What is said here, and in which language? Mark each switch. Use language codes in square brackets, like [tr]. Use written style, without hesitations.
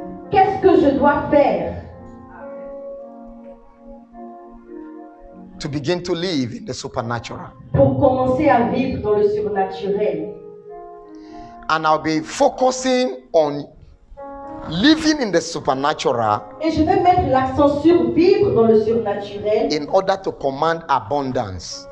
[fr] Qu'est-ce que je dois faire [en] to begin to live in the supernatural? [fr] Pour commencer à vivre dans le surnaturel. [en] And I'll be focusing on living in the supernatural. [fr] Et je vais mettre l'accent sur vivre dans le surnaturel. [en] In order to command abundance.